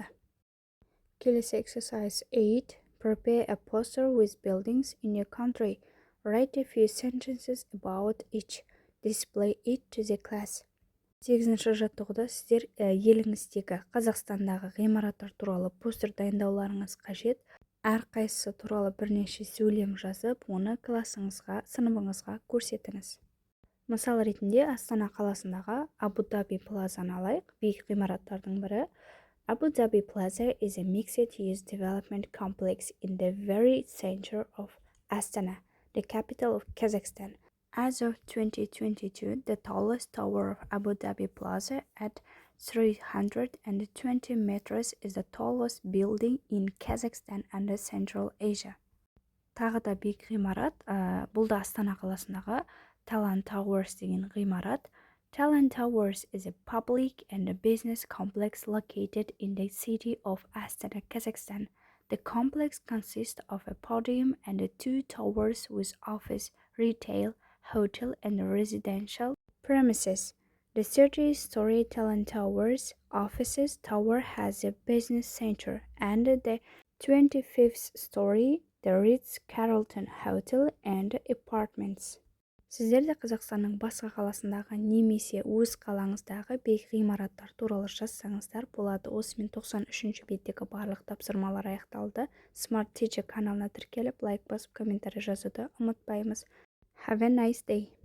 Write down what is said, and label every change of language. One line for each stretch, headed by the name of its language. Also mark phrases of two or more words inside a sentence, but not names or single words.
Kazakh: Келесі exercise 8.
English: Prepare a poster with buildings in your country. Write a few sentences about each. Display it to the class.
Kazakh: 8-ші жаттығуда сіздер еліңіздегі Қазақстандағы ғимараттар туралы постер дайындауларыңыз қажет. Әрқайсысы туралы бірнеше сөйлем жазып, оны классыңызға, сыныбыңызға көрсетіңіз. Мысал ретінде Астана қаласындағы Abu Dhabi Plaza'ны алайық. Биік ғимараттардың бірі.
English: Abu Dhabi Plaza is a mixed-use development complex in the very center of Astana, the capital of Kazakhstan. As of 2022, the tallest tower of Abu Dhabi Plaza at 320 meters is the tallest building in Kazakhstan and Central Asia.
Kazakh: Тағы да биік ғимарат, бұл да Астана қаласындағы Talan Towers деген ғимарат.
English: Talan Towers is a public and a business complex located in the city of Astana, Kazakhstan. The complex consists of a podium and 2 towers with office, retail, hotel, and residential premises. The 30-story Talan Towers offices tower has a business center, and the 25th story, the Ritz-Carlton Hotel and apartments.
Kazakh: Сіздер де Қазақстанның басқа қаласындағы немесе өз қалаңыздағы биік ғимараттар туралы жазсаңыздар болады. Осымен 93-ші беттегі барлық тапсырмалар аяқталды. Smart Teacher каналына тіркеліп, лайк басып, комментарий жазуды ұмытпаймыз.
English: Have a nice day.